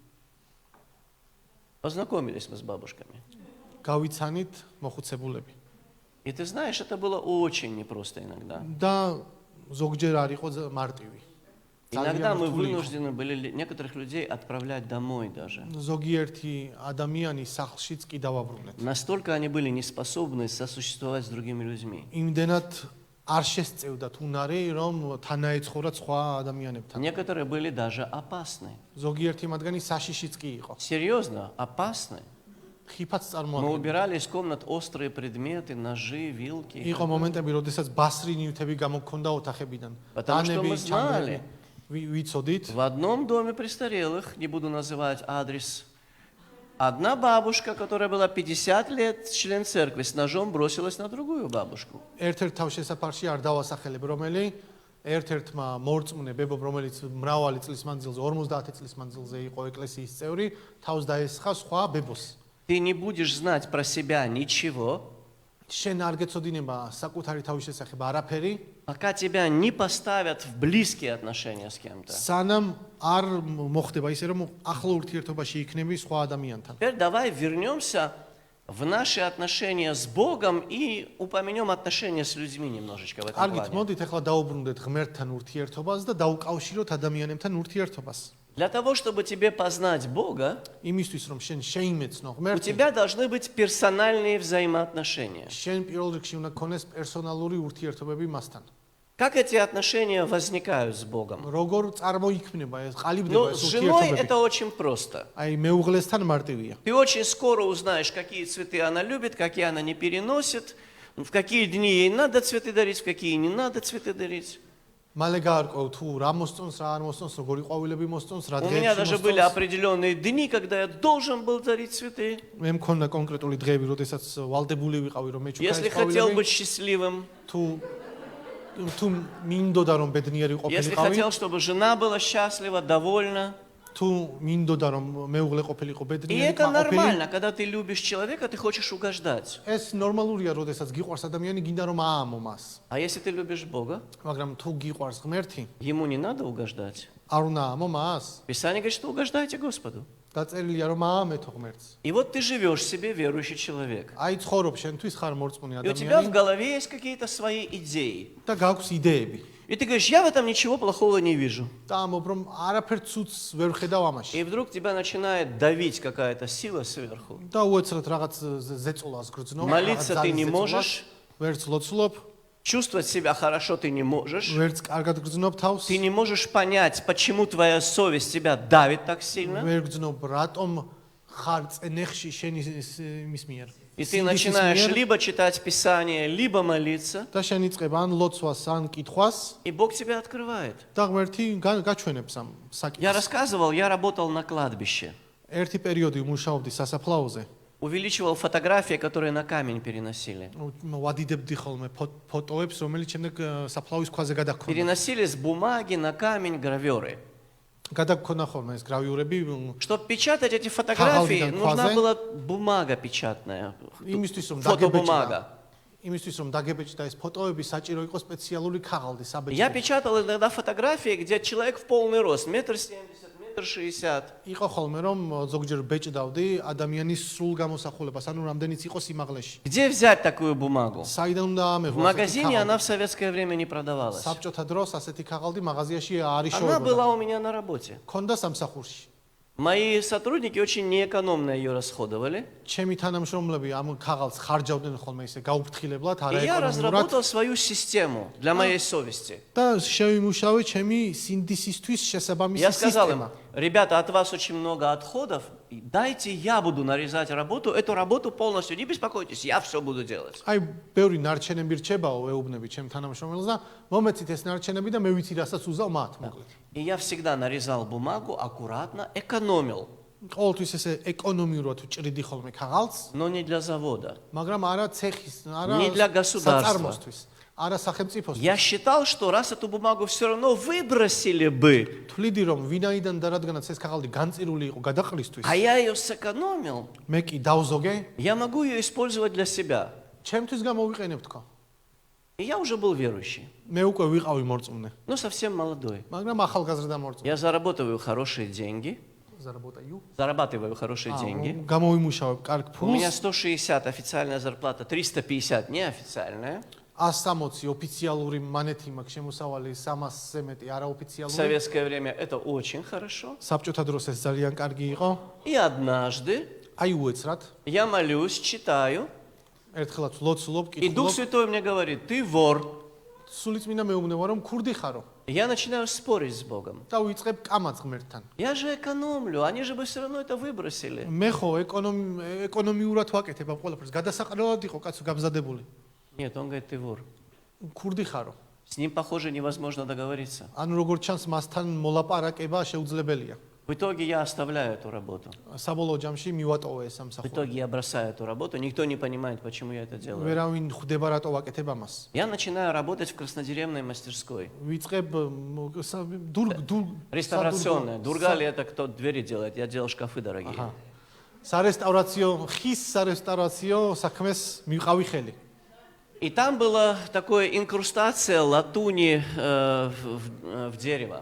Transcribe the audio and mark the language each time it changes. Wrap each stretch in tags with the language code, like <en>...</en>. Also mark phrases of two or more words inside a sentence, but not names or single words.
<ru>Познакомились мы с бабушками.</ru> <ka>გავიცანით მოხუცებულები</ka> <ru>И ты знаешь, это было очень непросто иногда.</ru> <ka>და ზოგჯერ არ იყო მარტივი</ka> <ru>Иногда мы</ru> <ka>რთული იყო.</ka> <ru>вынуждены были некоторых людей отправлять домой даже.</ru> <ka>ზოგიერთი ადამიანი სახლშიც კი დავაბრუნეთ</ka> <ru>Настолько они были неспособны сосуществовать с другими людьми.</ru> <ka>იმდენად არ შესწევდათ უნარი რომ თანაეცხოვრათ სხვა ადამიანებთან</ka> <ru>Некоторые были даже опасны.</ru> <ka>ზოგიერთი მათგანი საშიშიც კი იყო</ka> <ru>Серьезно, опасны.</ru> <ka>ხიფაც</ka> <ru>Мы</ru> <ka>წარმოადგენდა</ka> <ru>убирали из комнат острые предметы, ножи, вилки.</ru> <ka>იყო მომენტები როდესაც ბასრი ნივთები გამოგქონდა ოთახებიდან</ka> <ru>Потому что мы</ru> <ka>დანები,</ka> <ru>знали.</ru> <ka>ჩანგები ვიცოდით</ka> <ru>В одном доме престарелых, не буду называть адрес, одна бабушка, которая была 50 лет, член церкви, с ножом бросилась на другую бабушку.</ru> <ka>ერთ-ერთ თავშესაფარში არ დავასახელებ რომელი ერთ-ერთმა მორწმუნე ბებობ რომელიც მრავალი წლის მანძილზე 50 წლის მანძილზე იყო ეკლესიის წევრი თავს დაესხა სხვა ბებოს</ka> <ru>Ты не будешь знать про себя ничего,</ru> <ka>შენ არ გეცოდინება საკუთარი თავის შესახებ არაფერი</ka> <ru>пока тебя не поставят в близкие отношения с кем-то.</ru> <ka>სანამ არ მოხდება ისე რომ ახლო ურთიერთობაში იქნები სხვა ადამიანთან</ka> <ru>Теперь давай вернемся в наши отношения с Богом и упомянем отношения с людьми немножечко в этом</ru> <ka>კარგით</ka> <ru>плане.</ru> <ka>მოდით ახლა დაუბრუნდეთ ღმერთთან ურთიერთობას და დაუკავშიროთ ადამიანებთან ურთიერთობას</ka> <ru>Для того, чтобы тебе познать Бога,</ru> <ka>იმისთვის რომ შენ შეიმეცნო</ka> <ru>у</ru> <ka>ღმერთი,</ka> <ru>тебя должны быть персональные взаимоотношения.</ru> <ka>შენ პირველ რიგში უნდა გქონდეს პერსონალური ურთიერთობები მასთან.</ka> <ru>Как эти отношения возникают с Богом?</ru> <ka>როგორ წარმოიქმნება ეს ყალიბდება</ka> <ru>Ну,</ru> <ka>ეს</ka> <ru>с женой</ru> <ka>ურთიერთობები?</ka> <ru>это очень просто.</ru> <ka>აი მეუღლესთან მარტივია.</ka> <ru>Ты очень скоро узнаешь, какие цветы она любит, какие она не переносит, в какие дни ей надо цветы дарить, в какие не надо цветы дарить.</ru> <ka>მალე გაარკვევ თუ რა მოსწონს, რა არ მოსწონს, როგორი ყვავილები მოსწონს, რა</ka> <ru>У меня</ru> <ka>დღეებში</ka> <ru>даже были</ru> <ka>მოსწონს.</ka> <ru>определенные дни, когда я должен был дарить цветы.</ru> <ka>მე მქონდა კონკრეტული დღეები, როდესაც ვალდებული ვიყავი რომ მეჩუქა</ka> <ru>Если</ru> <ka>ეს</ka> <ru>хотел</ru> <ka>ყვავილები,</ka> <ru>быть счастливым,</ru> <ka>თუ მინდოდა რომ ბედნიერი</ka> <ru>если</ru> <ka>ყოფილიყავი,</ka> <ru>хотел, чтобы жена была счастлива, довольна.</ru> <ka>თუ მინდოდა რომ მეუღლე ყოფილიყო</ka> <ru>И</ru> <ka>ბედნიერი,</ka> <ru>это</ru> <ka>ყოფილი,</ka> <ru>нормально, когда ты любишь человека, ты хочешь угождать.</ru> <ka>ეს ნორმალურია, როდესაც გიყვარს ადამიანი, გინდა რომ აამო მას.</ka> <ru>А если ты любишь Бога,</ru> <ka>მაგრამ თუ გიყვარს ღმერთი,</ka> <ru>ему не надо угождать.</ru> <ka>არ უნდა აამო მას.</ka> <ru>Писание говорит, что угождайте Господу.</ru> <ka>დაწერილია რომ აამეთო ღმერთს.</ka> <ru>И вот ты живешь себе верующий человек.</ru> <ka>აი ცხოვრობ შენთვის ხარ მორწმუნე</ka> <ru>И у тебя в</ru> <ka>ადამიანი</ka> <ru>голове есть какие-то свои идеи.</ru> <ka>და გაქვს იდეები.</ka> <ru>И ты говоришь, я в этом ничего плохого не вижу.</ru> <ka>და ამობ რომ არაფერ ცუც ვერ ხედავ ამაში.</ka> <ru>И вдруг тебя начинает давить какая-то сила сверху.</ru> <ka>და უეცრად რაღაც ზეწოლას გრძნო.</ka> <ru>Молиться ты не можешь.</ru> <ka>ვერც ლოცულობ,</ka> <ru>Чувствовать себя хорошо ты не можешь.</ru> <ka>ვერც კარგად გრძნობ თავს.</ka> <ru>Ты не можешь понять, почему твоя совесть тебя давит так сильно.</ru> <ka>ვერ გრძნობ რატომ ხარ წენეხში შენი მის მიერ.</ka> <ru>И ты</ru> <ka>სინდისის</ka> <ru>начинаешь</ru> <ka>მიერ</ka> <ru>либо читать Писание, либо молиться.</ru> <ka>და შენ იწყებ ან ლოცვას, ან კითხვას</ka> <ru>И Бог тебя открывает.</ru> <ka>და ღმერთი გაჩვენებს ამ</ka> <ru>Я</ru> <ka>საკითხს.</ka> <ru>рассказывал, я работал на кладбище.</ru> <ka>ერთი პერიოდი მუშაობდი სასაფლაოზე.</ka> <ru>Увеличивал фотографии, которые на камень переносили.</ru> <ka>ვადიდებდი ხოლმე ფოტოებს, რომელიც შემდეგ საფლავის ქვაზე გადაგქონდა.</ka> <ru>Переносили с бумаги на камень гравюры.</ru> <ka>გადაგქონდა ხოლმე ეს გრავიურები</ka> <ru>Чтобы печатать эти фотографии, Кагал нужна видал, была бумага печатная.</ru> <ka>იმისთვის რომ</ka> <ru>Фотобумага.</ru> <ka>იმისთვის რომ დაგებეჭდა ეს ფოტოები, საჭირო იყო სპეციალური ქაღალდი,</ka> <ru>Я</ru> <ka>საბეჭდი.</ka> <ru>печатал иногда фотографии, где человек в полный рост, 1,70 м, 1,60 м.</ru> <ka>იყო ხოლმე რომ ზოგჯერ ბეჭდავდი ადამიანის სრულ გამოსახულებას, ანუ რამდენიც იყო სიმაღლეში.</ka> <ru>Где взять такую бумагу?</ru> <ka>საიდან უნდა</ka> <ru>В</ru> <ka>ამეღო?</ka> <ru>магазине она в советское время не продавалась.</ru> <ka>საბჭოთა დროს ასეთი ქაღალდი მაღაზიაში არ</ka> <ru>Она</ru> <ka>იშოვებოდა.</ka> <ru>была у меня на работе.</ru> <ka>ქონდა სამსახურში.</ka> <ru>Мои сотрудники очень неэкономно ее расходовали.</ru> <ka>ჩემი თანამშრომლები ამ ქაღალდს ხარჯავდნენ ხოლმე ისე გაუფრთხილებლად,</ka> <ru>И я</ru> <ka>არაეკონომიურად.</ka> <ru>разработал свою систему для моей совести.</ru> <ka>და შევიმუშავე ჩემი სინდისისთვის შესაბამისი</ka> <ru>Я сказал им,</ru> <ka>სისტემა.</ka> <ru>ребята, от вас очень много отходов, дайте я буду нарезать работу, эту работу полностью, не беспокойтесь, я все буду делать.</ru> <ka>აი, ბევრი ნარჩენები რჩებაო, ეუბნები ჩემ თანამშრომელს და მომეცით ეს ნარჩენები და მე ვიცი რასაც უზავ მათ, მოკლედ.</ka> <ru>И я всегда нарезал бумагу, аккуратно, экономил,</ru> <ka>ყოველთვის ესე ეკონომიურად ჭრიდი ხოლმე ქაღალდს,</ka> <ru>но не для завода.</ru> <ka>მაგრამ არა цехის, არა</ka> <ru>Не для государства.</ru> <ka>საწარმოსთვის, არა სახელმწიფოსთვის.</ka> <ru>Я считал, что раз эту бумагу все равно выбросили бы,</ru> <ka>თვლიდი რომ ვინაიდან და რადგანაც ეს ქაღალდი განწირული იყო გადაყრისთვის,</ka> <ru>а я ее сэкономил,</ru> <ka>მე კი დავზოგე,</ka> <ru>я могу ее использовать для себя.</ru> <ka>ჩემთვის გამოვიყენებ თქო.</ka> <ru>И я уже был верующий,</ru> <ka>მე უკვე ვიყავი морწმუნე,</ka> <ru>но совсем молодой.</ru> <ka>მაგრამ ახალგაზრდა მორწმუნე.</ka> <ru>Я зарабатываю хорошие деньги, зарабатываю хорошие деньги.</ru> <ka>გამოვიმუშავებ კარგ</ka> <ru>У меня</ru> <ka>ფულს,</ka> <ru>160 официальная зарплата, 350 неофициальная.</ru> <ka>160 ოფიციალური მანეთი მაქვს შემოსავალი 300-ზე მეტი</ka> <ru>В</ru> <ka>არაოფიციალური.</ka> <ru>советское время это очень хорошо.</ru> <ka>საბჭოთა დროს ეს ძალიან კარგი იყო.</ka> <ru>И однажды</ru> <ka>აი უეცრად,</ka> <ru>я молюсь, читаю,</ru> <ka>ერთხელაც ლოცულობ,</ka> <ru>и Дух</ru> <ka>კითხულობ,</ka> <ru>Святой мне говорит, ты вор.</ru> <ka>სულიწმინდა მეუბნება რომ ქურდი ხარო</ka> <ru>Я начинаю спорить с Богом.</ru> <ka>და ვიწყებ კამაც ღმერთთან.</ka> <ru>Я же экономлю, они же бы все равно это выбросили.</ru> <ka>მე ხო ეკონომიურად ვაკეთებ ამ ყველაფერს. გადასაყრელად იყო კაცო გამზადებული.</ka> <ru>Нет, он говорит, ты вор.</ru> <ka>ქურდი ხარო.</ka> <ru>С ним, похоже, невозможно договориться.</ru> <ka>ანუ როგორც ჩანს მასთან მოლაპარაკება შეუძლებელია.</ka> <ru>В итоге я оставляю эту работу.</ru> <ka>საბოლოო ჯამში მივატოვე ეს</ka> <ru>В</ru> <ka>სამსახური.</ka> <ru>итоге я бросаю эту работу. Никто не понимает, почему я это делаю.</ru> <ka>ვერავინ ხვდება რატო ვაკეთებ ამას.</ka> <ru>Я начинаю работать в краснодеревной мастерской.</ru> <ka>ვიწყებ</ka> <ru>Реставрационная. Дургали это кто двери делает. Я делал шкафы дорогие.</ru> <ka>სარესტავრაციო, ხის სარესტავრაციო საქმეს მივყავი ხელი.</ka> <ru>И там была такая инкрустация латуни в дерево.</ru>